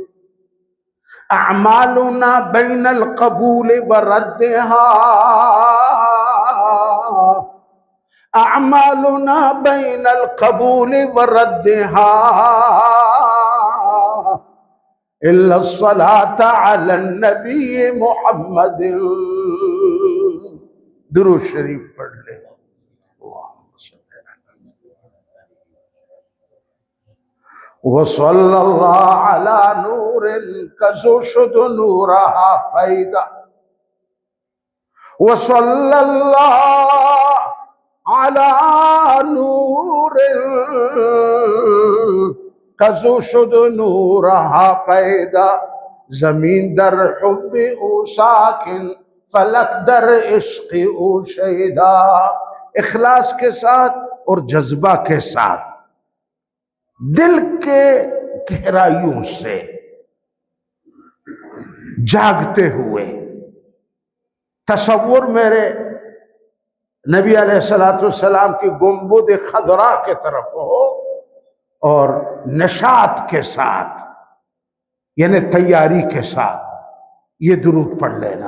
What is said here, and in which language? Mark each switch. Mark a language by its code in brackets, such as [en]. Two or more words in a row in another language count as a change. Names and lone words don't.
[ar] أعمالنا بين القبول وردها، أعمالنا بين القبول وردها، إلا الصلاة على النبي محمد. [ur] درود شریف پڑھ لے. [ar] وصلی اللہ علی نور [fa] کزو شد نورہا پیدا، [ar] وصلی اللہ علی نور [fa] کزو شد نورہا پیدا، زمین در حب او ساکن، فلک در عشق او شہیدا. [ur] اخلاص کے ساتھ اور جذبہ کے ساتھ، دل کے گہرائیوں سے جاگتے ہوئے. تصور میرے نبی [ar] علیہ السلام [ur] کی گنبد خضراء کے طرف ہو اور نشاط کے ساتھ، یعنی تیاری کے ساتھ یہ درود پڑھ لینا.